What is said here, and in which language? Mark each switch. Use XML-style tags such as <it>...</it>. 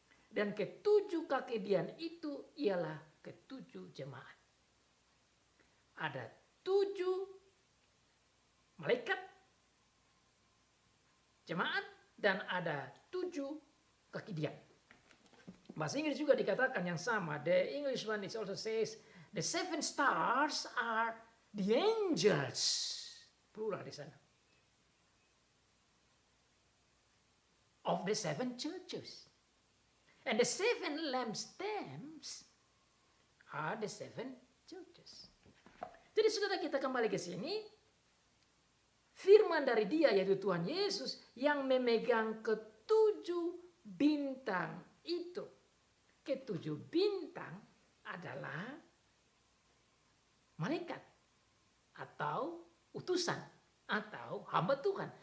<id>Dan ketujuh kakedian itu ialah ketujuh jemaat. Ada 7 malaikat jemaat dan ada 7 kakedian. Bahasa Inggris juga dikatakan yang sama.</id> <en>The English one it also says the 7 stars are the angels. Plural</en> <id>di sana.</id> <en>Of the 7 churches. And the 7 lampstands are the 7 churches.</en> <id>Jadi saudara, kita kembali ke sini. Firman dari Dia yaitu Tuhan Yesus yang memegang ketujuh bintang itu. Ketujuh bintang adalah malaikat atau utusan atau hamba Tuhan.</id>